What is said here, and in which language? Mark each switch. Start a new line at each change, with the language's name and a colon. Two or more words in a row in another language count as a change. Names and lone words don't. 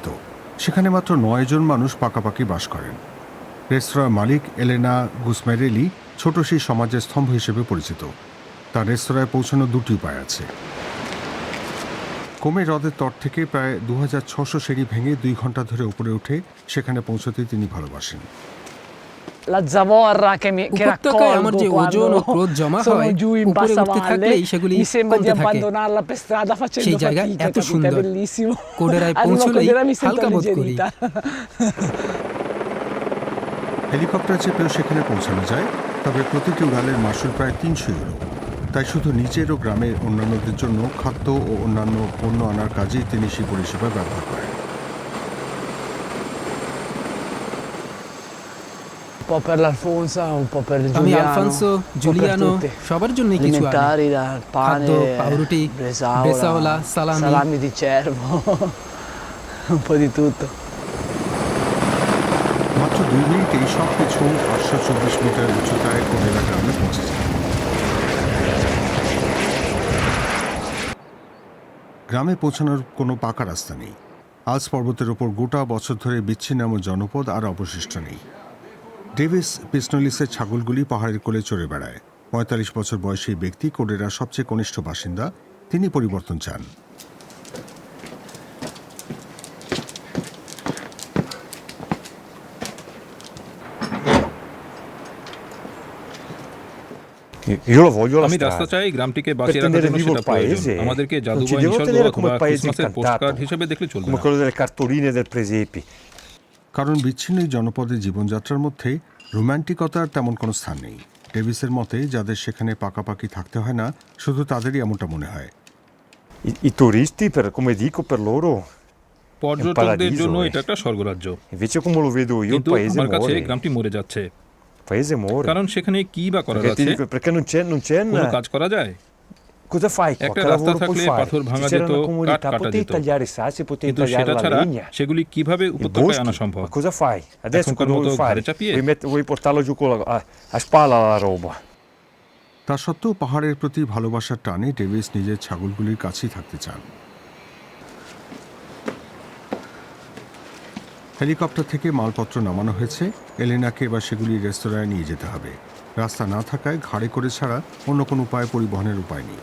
Bangla: সেখানে মাত্র 9 জন মানুষ পাকাপাকি বাস করেন। রেস্তোরাঁ মালিক এলেনা গুসমেরেলি ছোট সেই সমাজের স্তম্ভ হিসেবে পরিচিত। তার রেস্তোরাঁয় পৌঁছানোর 2টি উপায় আছে। কোমে হ্রদের তট থেকে প্রায় 2600 সিঁড়ি ভেঙে 2 ঘন্টা ধরে উপরে উঠে সেখানে পৌঁছতে তিনি ভালোবাসেন।
Italian: La zavorra che
Bangla: উপত্যকায় আমার যে
Italian: raccolgo
Bangla: ওজন ও ক্রোধ
Italian: quando
Bangla: জমা
Italian: sono
Bangla: হয়
Italian: giù in
Bangla: উপরে
Italian: bassa
Bangla: উঠতে
Italian: valle,
Bangla: থাকলেই সেগুলি
Italian: mi sembra di
Bangla: কমতে থাকে।
Italian: abbandonarla per strada facendo
Bangla: সেই জায়গা
Italian: fatica,
Bangla: এত
Italian: capito? È
Bangla: সুন্দর,
Italian: bellissimo.
Bangla: কোডেরায়
Italian: Arrivo a
Bangla: পৌঁছলেই
Italian: Codera, mi sento
Bangla: হালকা বোধ করি।
Italian: alleggerita.
Bangla: হেলিকপ্টার চেপেও সেখানে পৌঁছানো যায়, তবে প্রতিটি উড়ালের মাসুল প্রায় 300 ইউরো। তাই শুধু নিজের ও গ্রামের অন্যান্যদের জন্য খাদ্য ও অন্যান্য পণ্য আনার কাজেই তিনি সেই পরিষেবা ব্যবহার করেন।
Italian: Un po' per l'Alfonso, un po' per
Bangla: আমি
Italian: Giuliano,
Bangla: আলফানসো,
Italian: un po' per
Bangla: জুলিয়ানো
Italian: tutti.
Bangla: সবার জন্যই কিছু আনি।
Italian: Alimentari, dal
Bangla: খাদ্য,
Italian: pane,
Bangla: পাউরুটি,
Italian: bresaola,
Bangla: ব্রেসাওলা, সালামি।
Italian: salami di cervo, un po' di tutto.
Bangla: মাত্র 2 মিনিটেই সব কিছু 824 মিটার উচ্চতায় কোডেরা গ্রামে পৌঁছে যায়। গ্রামে পৌঁছানোর কোনো পাকা রাস্তা নেই। আলস পর্বতের ওপর গোটা বছর ধরে বিচ্ছিন্ন এমন জনপদ আর অবশিষ্ট নেই। ডেভিস পিসনোলিসের ছাগলগুলি পাহাড়ের কোলে চড়ে বেড়ায়। 45 বছর বয়সী ব্যক্তি কোডেরার সবচেয়ে কনিষ্ঠ বাসিন্দা। তিনি পরিবর্তন চান।
Italian: Io lo voglio la
Bangla: আমি রাস্তা
Italian: strada.
Bangla: চাই গ্রামটিকে
Italian: Per
Bangla: বাঁচিয়ে রাখার
Italian: tenere
Bangla: জন্য
Italian: vivo
Bangla: সেটা
Italian: il
Bangla: প্রয়োজন।
Italian: paese,
Bangla: আমাদেরকে
Italian: non
Bangla: জাদু
Italian: ci
Bangla: বা
Italian: devo
Bangla: নিসর্গ
Italian: tenere come
Bangla: অথবা
Italian: il paese
Bangla: ক্রিসমাসের
Italian: incantato,
Bangla: পোস্টকার্ড হিসেবে দেখলে চলবে
Italian: come
Bangla: না।
Italian: quello delle cartoline del presepi.
Bangla: কারণ বিচ্ছিন্ন এই জনপদের জীবনযাত্রার মধ্যে রোম্যান্টিকতার তেমন কোনো স্থান নেই। ডেভিসের মতে যাদের সেখানে পাকাপাকি থাকতে হয় না, শুধু তাদেরই এমনটা মনে হয়।
Italian: I turisti, come dico, per loro
Bangla: পর্যটকদের
Italian: paradiso,
Bangla: জন্য eh. এটা একটা স্বর্গরাজ্য,
Italian: invece come lo vedo io il
Bangla: কিন্তু
Italian: paese
Bangla: আমার কাছে
Italian: muore.
Bangla: গ্রামটি মরে যাচ্ছে।
Italian: Il paese muore.
Bangla: কারণ সেখানে কি বা করার
Italian: Perché, ti
Bangla: আছে?
Italian: dico, perché non c'è
Bangla: কোনো কাজ করা যায়?
Italian: cosa fai qua?
Bangla: একটা
Italian: Che
Bangla: রাস্তা
Italian: lavoro puoi
Bangla: থাকলে
Italian: fare?
Bangla: পাথর ভাঙা
Italian: Se c'era
Bangla: যেত,
Italian: una
Bangla: কাঠ
Italian: comunità,
Bangla: কাটা
Italian: potevi
Bangla: যেত,
Italian: tagliare i sassi, potevi
Bangla: কিন্তু
Italian: tagliare
Bangla: সেটা
Italian: la
Bangla: ছাড়া
Italian: legna.
Bangla: সেগুলি কিভাবে
Italian: I
Bangla: উপত্যকায় আনা
Italian: boschi,
Bangla: সম্ভব?
Italian: ma cosa fai? Adesso
Bangla: এখনকার
Italian: cosa
Bangla: মতো
Italian: vuoi fare?
Bangla: ঘাড়ে চাপিয়ে?
Italian: Vuoi portarlo giù a spalla la roba.
Bangla: তা সত্ত্বেও পাহাড়ের প্রতি ভালোবাসার টানে ডেভিস নিজের ছাগলগুলির কাছেই থাকতে চান। হেলিকপ্টার থেকে মালপত্র নামানো হয়েছে। এলেনাকে এবার সেগুলি রেস্তোরাঁয় নিয়ে যেতে হবে। রাস্তা না থাকায় ঘাড়ে করে ছাড়া অন্য কোনো উপায়ে পরিবহনের উপায় নেই।